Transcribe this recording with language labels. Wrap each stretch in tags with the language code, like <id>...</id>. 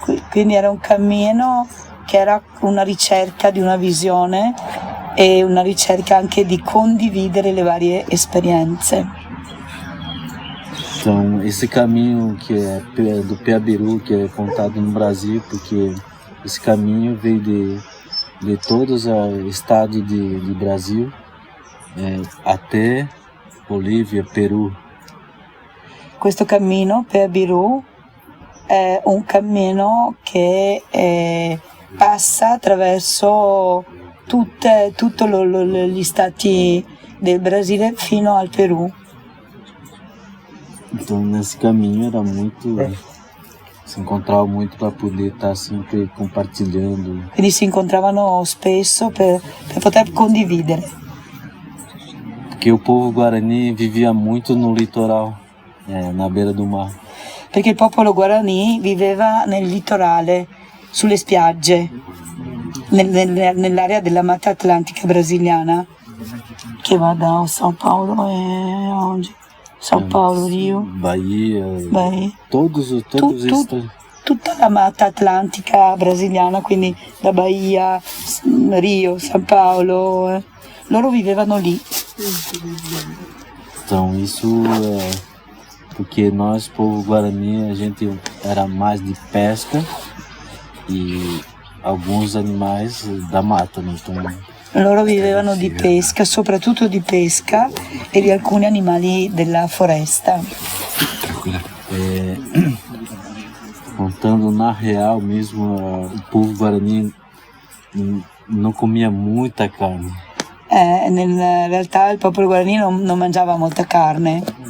<it>Quindi era un cammino che era una ricerca di una visione e una ricerca anche di condividere le varie esperienze.</it> <pt>Então, esse caminho que é do Peabiru, que é contado no Brasil, porque esse caminho veio de todos os estados de Brasil até Bolívia, Peru.</pt> <it>Questo cammino Peabiru è un cammino che passa attraverso tutti gli stati del Brasile fino al Perù.</it> <pt>Então, nesse caminho era muito, se encontrava muito para poder estar sempre compartilhando.</pt> <it>Quindi si incontravano spesso per poter condividere.</it> <pt>Porque o povo Guarani vivia muito no litoral, na beira do mar.</pt> <it>Perché il popolo Guarani viveva nel litorale, sulle spiagge, nell'area della Mata Atlantica brasiliana, che va da São Paulo</it> <pt>e onde? São Paulo, Rio, Bahia. Todos esses.</pt> <it>Tutta la Mata Atlantica brasiliana, quindi da Bahia, Rio, São Paulo, loro vivevano lì.</it> <pt>Então isso porque nós, povo Guarani, a gente era mais de pesca e alguns animais da mata, né? Então,</pt> <it>loro vivevano di pesca, soprattutto di pesca e di alcuni animali della foresta.</it> <pt>Contando na real mesmo, o povo Guarani não comia muita carne.</pt> <it>In realtà il popolo Guarani non mangiava molta carne.</it>